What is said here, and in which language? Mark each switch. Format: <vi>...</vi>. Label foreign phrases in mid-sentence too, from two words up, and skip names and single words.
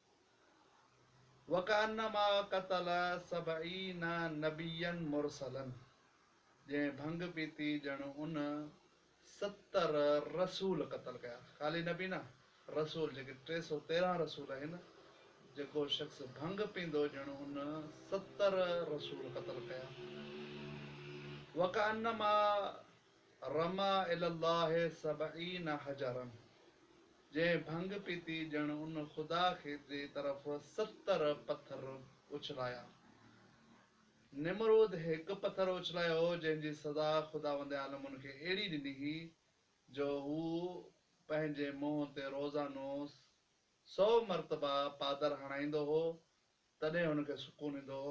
<ar>وكأنما قتل سبعين نبيا مرسلا,</ar> <sd>जंहिं भंग पीती ॼण उन 70 रसूल क़तल कया। ख़ाली नबी न, रसूल जेके 313 रसूल आहिनि, जेको शख़्स भंग पींदो ॼण उन 70 रसूल क़तल कया।</sd> <ar>وكأنما رمى إلى الله سبعين حجرا,</ar> <sd>जंहिं भंग पीती ॼण उन ख़ुदा खे जी तरफ़ 70 पत्थर उछलाया। निमरूद हिकु पत्थर उछलायो जंहिंजी सज़ा ख़ुदावंद आलम उनखे अहिड़ी ॾिनी हुई जो हू पंहिंजे मुंहं ते रोज़ानो 100 मरतबा पादर हणाईंदो हो, तॾहिं हुनखे सुकून ईंदो हो।</sd>